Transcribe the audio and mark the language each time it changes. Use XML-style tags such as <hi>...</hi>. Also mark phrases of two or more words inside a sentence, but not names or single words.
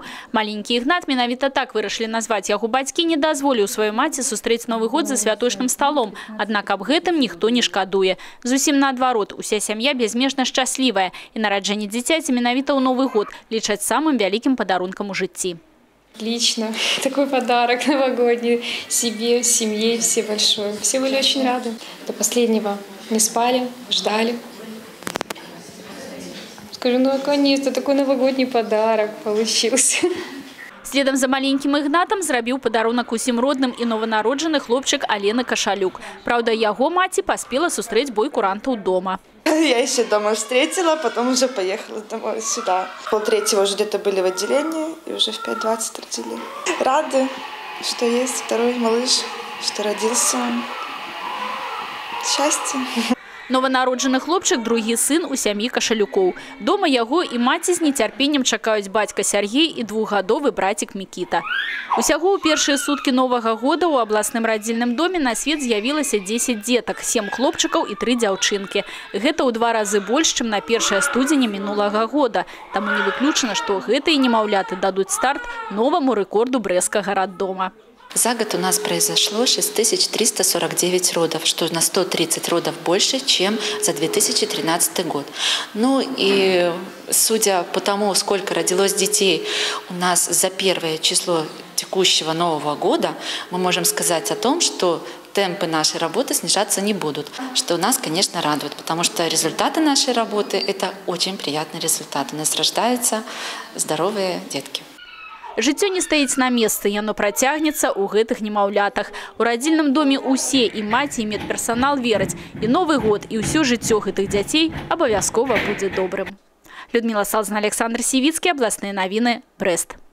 <be>Маленькі Ігнат, менавіта так вырашылі назваць яго бацькі, не дазволіў сваёй маці сустрэць Новы год за святочным сталом. Аднак аб гэтым ніхто не шкадуе. Зусім наадварот, уся сям'я безмежна шчаслівая. І нараджэнне дзіцяці менавіта ў Новы год лічаць самым вялікім падарункам у жыцці.</be> <ru>Лично такой подарок новогодний себе, семье, все большой. Все были очень рады. До последнего не спали, ждали. Скажу, ну наконец-то такой новогодний подарок получился. Следом за маленьким</ru> <be>Ігнатам зрабіў падарунак усім родным і нованароджаны хлопчык Алена Кашалюк. Правда, яго маці паспела сустрэць бой курантаў дома.</be> <ru>Я еще дома встретила, потом уже поехала домой сюда. Пол-третьего уже где-то были в отделении, и уже в 5:20 родили. Рады, что есть второй малыш, что родился. Счастье.</ru> <be>Нованароджаны хлопчык – другі сын у сям'і Кашалюкоў. Дома яго і маці з нецярпеннем чакаюць бацька Сяргей і 2-гадовы брацік Мікіта. Усяго ў першыя суткі Новага года ў абласным радзільным доме на свет з'явілася 10 дзетак, 7 хлопчыкаў і 3 дзяўчынкі. Гэта ў 2 разы больш, чым на 1 студзеня мінулага года. Таму не выключана, што гэтыя немаўляты дадуць старт новаму рэкорду Брэсцкага раддома.</be> <ru>За год у нас произошло 6349 родов, что на 130 родов больше, чем за 2013 год. Ну и судя по тому, сколько родилось детей у нас за первое число текущего Нового года, мы можем сказать о том, что темпы нашей работы снижаться не будут, что нас, конечно, радует, потому что результаты нашей работы – это очень приятный результат. У нас рождаются здоровые детки.</ru> <be>Жыццё не стаіць на месцы, яно працягнецца ў гэтых немаўлятах. У радзільным доме ўсе, і маці, і медперсанал вераць. І Новы год, і ўсё жыццё гэтых дзяцей абавязкова будзе добрым. Людмила Салдзіна, Александр Сівіцкі, абласныя навіны, Брэст.</be>